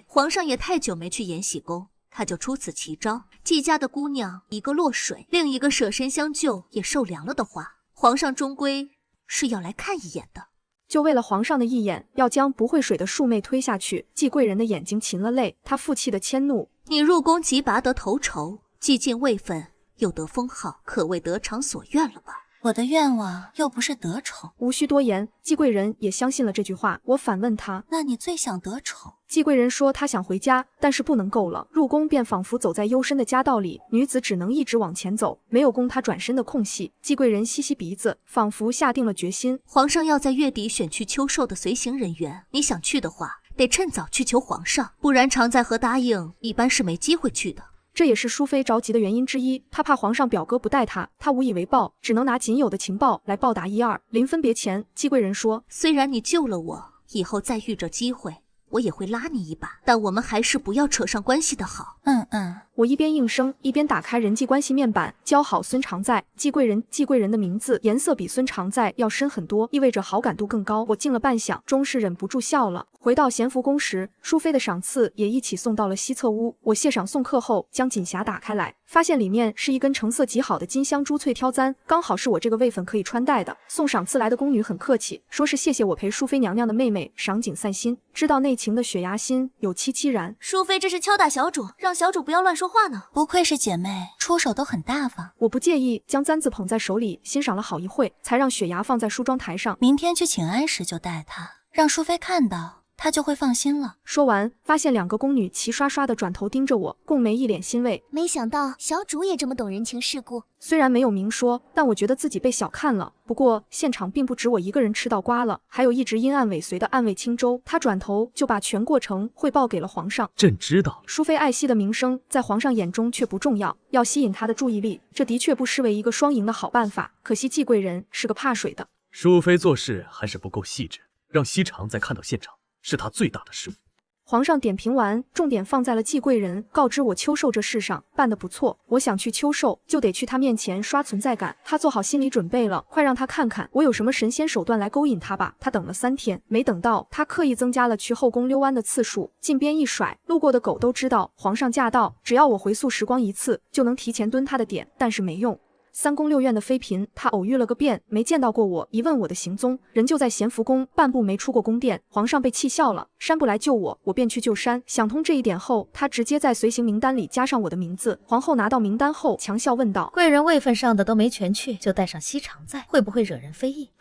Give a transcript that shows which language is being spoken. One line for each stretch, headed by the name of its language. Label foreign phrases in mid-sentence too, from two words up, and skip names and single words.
Chinese: 皇上也太久沒去延禧宮，他就出此奇招。季家的姑娘一個落水，另一個捨身相救，也受涼了的話，皇上終歸是要來看一眼的。就為了皇上的一眼，要將不會水的庶妹推下去。季貴人的眼睛噙了淚，他負氣的遷怒：“ 你入宮即拔得頭籌，既進位分，又得封號，可謂得償所願了吧？” 我的願望又不是得寵。無需多言，季貴人也相信了這句話。我反問他：“ 那你最想得寵？” 季貴人說他想回家，但是不能夠了。入宮便仿佛走在幽深的家道裡，女子只能一直往前走，沒有供他轉身的空隙。季貴人吸吸鼻子，仿佛下定了決心。皇上要在月底選去秋壽的隨行人員，你想去的話，得趁早去求皇上，不然常在和答應一般是沒機會去的。這也是淑妃着急的原因之一，她怕皇上表哥不帶她，她無以為報，只能拿僅有的情報來報答一二。臨分別前，季貴人說：“ 雖然你救了我，以後再遇着機會，我也會拉你一把，但我們還是不要扯上關係的好。” 我一邊應聲，一邊打開人際關係面板，交好孫常在，季貴人。季貴人的名字顏色比孫常在要深很多，意味着好感度更高。我靜了半晌，終是忍不住笑了。回到咸福宮時，淑妃的赏賜也一起送到了西侧屋。我謝賞送客後，将锦匣打開来，發現裡面是一根成色極好的金鑲珠翠挑簪，剛好是我這個位分可以穿戴的。送賞賜來的宮女很客氣，說是謝謝我陪淑妃娘娘的妹妹賞景散心。知道內情的雪芽心有戚戚然。淑妃這是敲打小主，讓小主不要亂說話呢。不愧是姐妹，出手都很大方。我不介意，將簪子捧在手裡，欣賞了好一會，才讓雪芽放在梳妝台上。明天去请安时就带她，讓淑妃看到，她就會放心了。說完，發現兩個宮女齊刷刷的轉頭盯着我，共梅一臉欣慰。沒想到小主也這麼懂人情世故。雖然沒有明說，但我覺得自己被小看了。不過現場並不止我一個人吃到瓜了，還有一直陰暗尾隨的暗衛青州。他轉頭就把全過程匯報給了皇上。朕知道，淑妃愛惜的名聲在皇上眼中卻不重要，要吸引他的注意力，這的確不失為一個雙贏的好辦法。可惜季貴人是個怕水的。淑妃做事還是不夠細緻，讓羲長再看到現場，是他最大的失誤。皇上點評完，重點放在了季貴人，告知我秋壽這事上辦得不錯。我想去秋壽，就得去他面前刷存在感。他做好心理準備了，快讓他看看我有什麼神仙手段來勾引他吧。他等了3天，沒等到，他刻意增加了去後宮溜彎的次數，靳鞭一甩，路過的狗都知道皇上駕到，只要我回溯時光一次，就能提前蹲他的點，但是沒用。3宮6院的妃嬪，他偶遇了個遍，沒見到過我。一問我的行蹤，人就在咸福宮，半步沒出過宮殿。皇上被氣笑了，山不來救我，我便去救山。想通這一點後，他直接在隨行名單裡加上我的名字。皇後拿到名單後，強笑問道：“ 貴人位分上的都沒全去，就帶上羲長在，會不會惹人非議？”